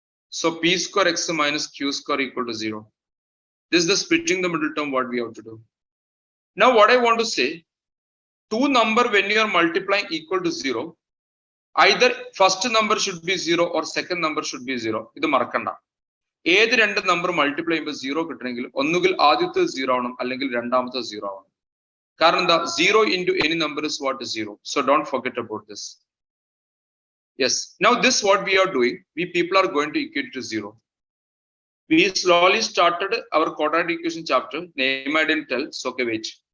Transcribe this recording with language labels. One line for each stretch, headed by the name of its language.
English: So p square x minus q square equal to 0. This is the splitting the middle term what we have to do. Now what I want to say, two number when you are multiplying equal to 0, either first number should be 0 or second number should be 0. This
Malayalam: marakanda. ഏത് രണ്ട് number multiply ചെയ്യുമ്പോൾ 0 കിട്ടണമെങ്കിൽ ഒന്നുകിൽ ആദ്യത്തെ 0 ആവണം അല്ലെങ്കിൽ രണ്ടാമത്തെ 0 ആവണം. കാരണം എന്താ
English: 0 into any number is what is 0. So don't forget about this. Yes. Now this what we are doing. We people are going to equate to 0. We slowly started our quadratic equation chapter. Name I didn't tell. So okay, wait.